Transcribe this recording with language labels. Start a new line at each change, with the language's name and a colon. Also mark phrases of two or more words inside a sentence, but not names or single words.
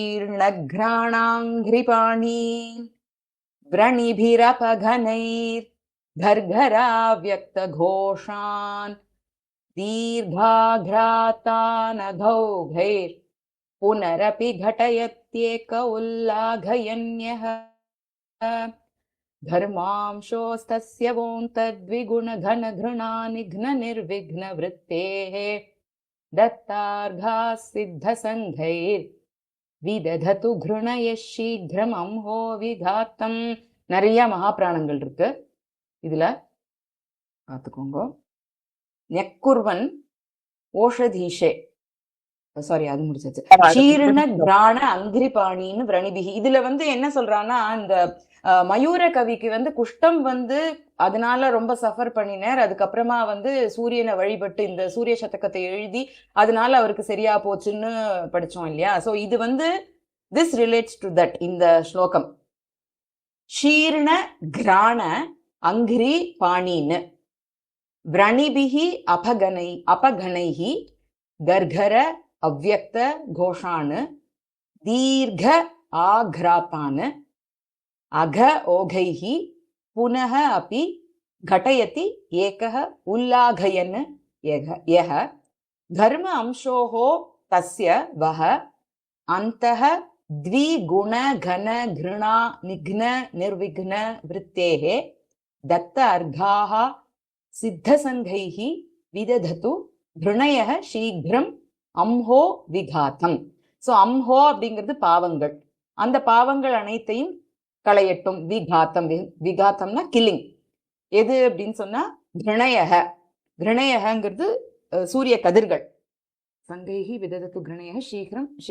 Sanskrit: ஷீர்ணக்ராணாங்கிரிபாணி व्रणिभिरपघनैर् घर्घराव्यक्त घोषान् दीर्घाघ्रातानघौघैर् पुनरपि घटयत्येक उल्लाघयन्यः धर्मांशोस्तस्य वोऽन्तद्विगुणघनघृणानिघ्ननिर्विघ्नवृत्तेः दत्तार्घाः सिद्धसङ्घैर् विदधतु घृणय शीघ्रम् अंहो विघातम्.
Tamil: நிறைய மகாபிராணங்கள் இருக்கு இதுல, பார்த்துக்கோங்க.
Sanskrit: न्यक्कुर्वन् ओषधीशे,
Tamil: சாரி அது முடிச்சாச்சு.
Sanskrit: शीर्ण घ्राण अङ्घ्रिपाणिन्नु व्रणिभिः.
Tamil: இதுல என்ன சொல்றான்னா, இந்த மயூர கவிக்கு குஷ்டம் அதனால ரொம்ப சஃபர் பண்ணினார். அதுக்கப்புறமா சூரியனை வழிபட்டு இந்த சூரிய சதகத்தை எழுதி அதனால அவருக்கு சரியா போச்சுன்னு படிச்சோம் இல்லையா.
English: so இது this relates to that.
Tamil: இந்த ஸ்லோகம்
Sanskrit: शीर्ण घ्राण अङ्घ्रि पाणिन्नु व्रणिभिः अपघनैः घर्घर अव्यक्त घोषान् दीर्घ आघ्रातान् अघ ओघैः पुनः अपि घटयति एकः उल्लाघयन् यः धर्म अंशोः तस्य वः अन्तः द्विगुण घन घृणा निघ्न निर्विघ्न वृत्तेः दत्त अर्घाः सिद्धसङ्घैः विदधतु घृणयः शीघ्रम् अम्हो विघातम्.
Tamil: ஸோ அம்ஹோ அப்படிங்கிறது பாவங்கள், அந்த பாவங்கள் அனைத்தையும் களையட்டும். விகாத்தம், விகாத்தம்னா கில்லிங். எது அப்படின்னு சொன்னா கிருணயக. கிருணயகங்கிறது சூரிய கதிர்கள்.
Sanskrit: सङ्घैः विदधतु घृणयः शीघ्रम्.